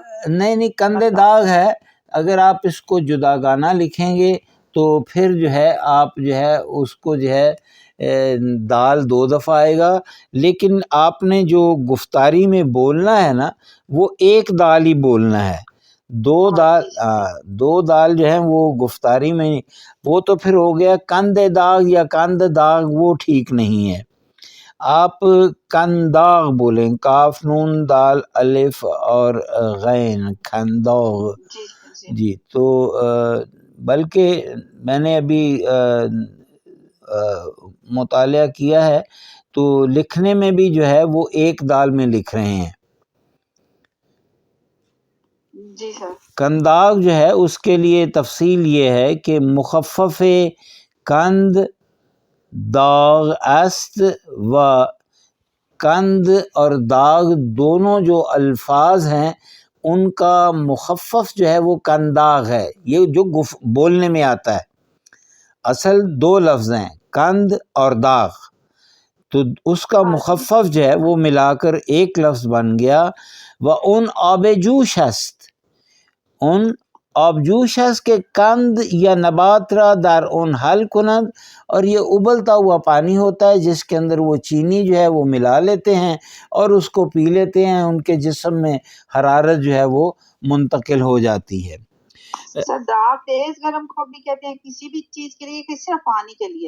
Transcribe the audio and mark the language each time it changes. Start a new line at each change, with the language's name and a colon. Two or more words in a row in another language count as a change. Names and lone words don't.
Urdu: نہیں کندے داغ ہے، اگر آپ اس کو جدا گانا لکھیں گے تو پھر جو ہے آپ جو ہے اس کو جو ہے دال 2 دفعہ آئے گا، لیکن آپ نے جو گفتاری میں بولنا ہے نا وہ ایک دال ہی بولنا ہے، 2 دال جو ہیں وہ گفتاری میں، وہ تو پھر ہو گیا کند داغ یا کند داغ، وہ ٹھیک نہیں ہے۔ آپ کنداغ بولیں، کاف نون دال الف اور غین، کنداغ۔ جی، تو بلکہ میں نے ابھی مطالعہ کیا ہے تو لکھنے میں بھی جو ہے وہ ایک دال میں لکھ رہے ہیں۔ جی سر۔ کنداغ جو ہے اس کے لیے تفصیل یہ ہے کہ
Persian: مخفف کند داغ است،
Urdu: و کند اور داغ دونوں جو الفاظ ہیں ان کا مخفف جو ہے وہ کنداغ ہے، یہ جو بولنے میں آتا ہے، اصل 2 لفظ ہیں کند اور داغ، تو اس کا مخفف جو ہے وہ ملا کر ایک لفظ بن گیا۔
Persian: و ان آبجوش است، ان آبجوش است کے کند یا نبات را در ان حل کند،
Urdu: اور یہ ابلتا ہوا پانی ہوتا ہے جس کے اندر وہ چینی جو ہے وہ ملا لیتے ہیں اور اس کو پی لیتے ہیں، ان کے جسم میں حرارت جو ہے وہ منتقل ہو جاتی ہے۔ سر داغ تیز گرم کو بھی کہتے ہیں کسی بھی چیز کے لیے کہ صرف پانی کے لیے؟